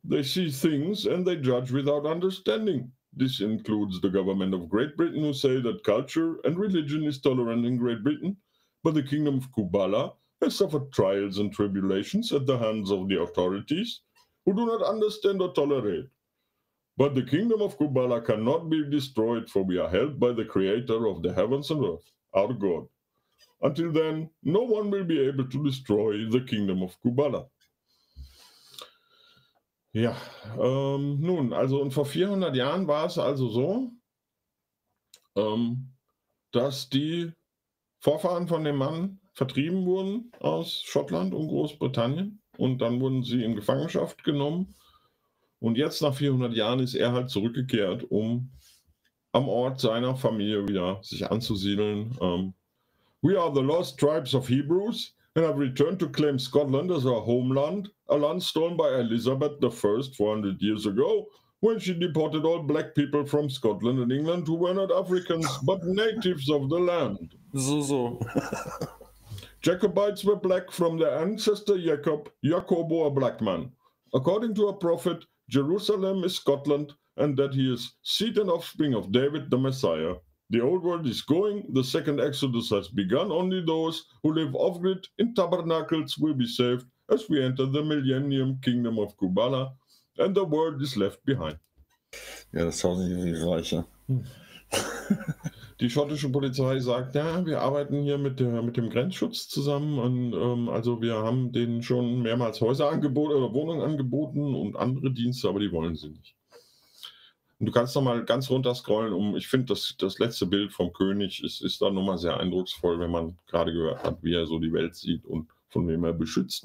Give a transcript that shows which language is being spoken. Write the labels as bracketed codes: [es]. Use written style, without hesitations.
[en] They see things and they judge without understanding. This includes the government of Great Britain, who say that culture and religion is tolerant in Great Britain, but the kingdom of Kubala has suffered trials and tribulations at the hands of the authorities, who do not understand or tolerate. But the kingdom of Kubala cannot be destroyed, for we are held by the creator of the heavens and earth, our God. Until then, no one will be able to destroy the kingdom of Kubala. [de] Ja, nun, also und vor 400 Jahren war es also so, dass die Vorfahren von dem Mann vertrieben wurden aus Schottland und Großbritannien, und dann wurden sie in Gefangenschaft genommen. Und jetzt nach 400 Jahren ist er halt zurückgekehrt, um am Ort seiner Familie wieder sich anzusiedeln. [en] We are the lost tribes of Hebrews and have returned to claim Scotland as our homeland, a land stolen by Elizabeth I 400 years ago, when she deported all black people from Scotland and England who were not Africans, but natives of the land. So. Jacobites were black from their ancestor Jacob, Jacobo, a black man. According to a prophet, Jerusalem is Scotland, and that he is seed and offspring of David, the Messiah. The old world is going, the second exodus has begun, only those who live off-grid in tabernacles will be saved as we enter the millennium kingdom of Kubala, and the world is left behind. [de] Ja, das sah nicht irgendwie reich, ja. Die schottische Polizei sagt, ja, wir arbeiten hier mit dem Grenzschutz zusammen, und also wir haben denen schon mehrmals Häuser angeboten oder Wohnungen angeboten und andere Dienste, aber die wollen sie nicht. Und du kannst nochmal ganz runter scrollen, ich finde, das letzte Bild vom König ist da nochmal sehr eindrucksvoll, wenn man gerade gehört hat, wie er so die Welt sieht und von wem er beschützt.